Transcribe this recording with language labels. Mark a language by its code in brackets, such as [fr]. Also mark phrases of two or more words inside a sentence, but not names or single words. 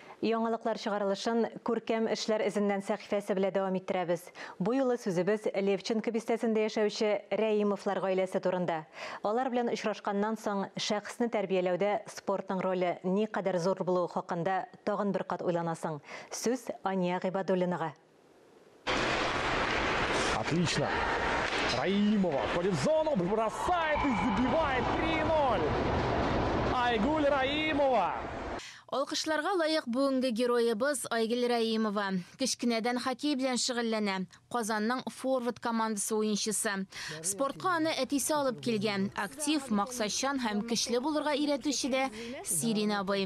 [tt] Яңалыклар чыгарылышын күркәм эшләр эзеннән сәхифәсе белән дәвам иттерәбез. Бу юлы сүзебез Левченко бистәсендә яшәүче Рәимовлар гаиләсе турында. Алар белән очрашканнан соң шәхесне тәрбияләүдә спортның роле никадәр зур булуы хакында тагын бер кат уйланасың. Сүз Ания Гыйбадуллинага. [ru] Отлично. Раимова входит в зону, бросает и забивает 3-0. Айгуль Раимова. [tt] Алкышларга лайык бүгенге героебыз Айгуль Раимова. Кичкенәдән хоккей белән шөгыльләнә. Казанның форвард командасы уенчысы. Спортка аны әтисе алып килгән. Актив, максатчан һәм көчле булырга өйрәтүче дә Сирин абый.